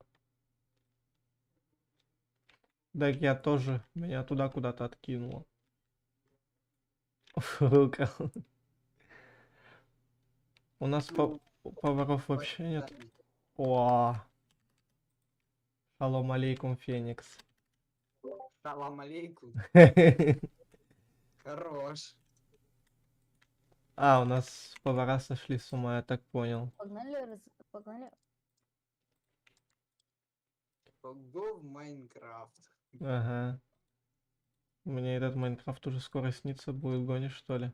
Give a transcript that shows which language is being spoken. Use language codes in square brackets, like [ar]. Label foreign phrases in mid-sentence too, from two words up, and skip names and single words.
[ru] Да я тоже. Меня туда куда-то откинуло. Рука. У нас поваров вообще нет. О, [ar] شالوم عليكم, [ru] Феникс. [ar] سلام عليكم. [ru] Хорош. А, у нас повара сошли с ума, я так понял. Погнали. Go в Майнкрафт. Ага. Мне этот Майнкрафт уже скоро снится будет, гонишь, что ли?